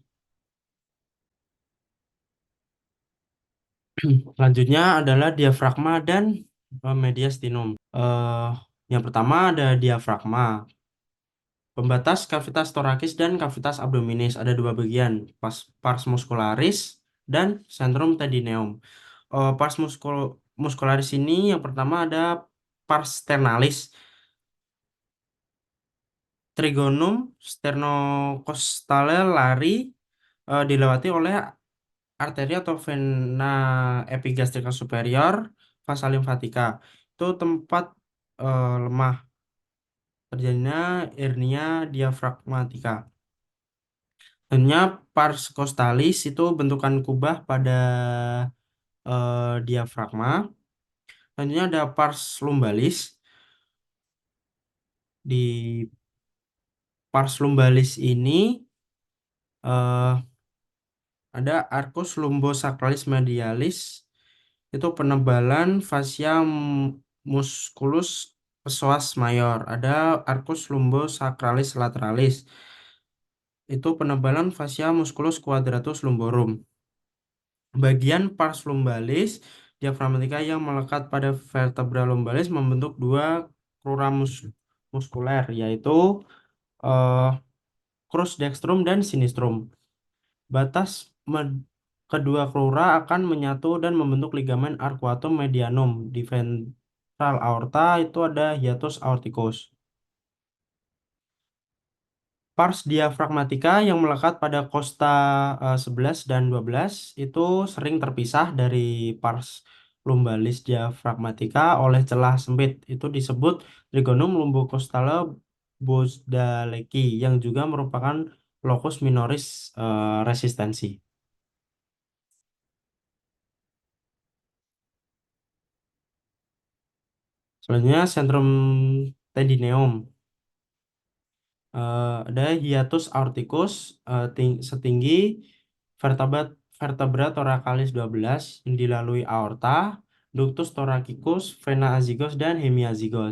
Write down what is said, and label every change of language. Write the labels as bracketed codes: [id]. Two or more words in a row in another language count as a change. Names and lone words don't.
[id] Selanjutnya adalah diafragma dan mediastinum. Eh, yang pertama ada diafragma. Pembatas kavitas torakis dan kavitas abdominis ada dua bagian, pars muscularis dan centrum tendineum. Muscularis ini yang pertama ada pars sternalis, trigonum sternocostale lari, dilewati oleh arteri atau vena epigastrika superior, vasa limfatika. Itu tempat lemah terjadinya hernia diafragmatika. Sebenarnya pars costalis itu bentukan kubah pada diafragma. Selanjutnya ada pars lumbalis. Di pars lumbalis ini eh, ada arcus lumbosacralis medialis. Itu penebalan fascia musculus psoas mayor. Ada arcus lumbosacralis lateralis. Itu penebalan fascia musculus quadratus lumborum. Bagian pars lumbalis diafragmatika yang melekat pada vertebra lumbalis membentuk dua crura muskuler, yaitu eh, crus dextrum dan sinistrum. Batas kedua crura akan menyatu dan membentuk ligamen arcuatum medianum. Di ventral aorta itu ada hiatus aorticus. Pars diafragmatika yang melekat pada kosta 11 dan 12 itu sering terpisah dari pars lumbalis diafragmatika oleh celah sempit. Itu disebut trigonum lumbocostale bosdaleki yang juga merupakan locus minoris resistensi. Selanjutnya sentrum tendineum. Ada hiatus aorticus setinggi vertebra vertebra thoracalis 12 yang dilalui aorta, ductus thoracicus, vena azygos dan hemiazygos.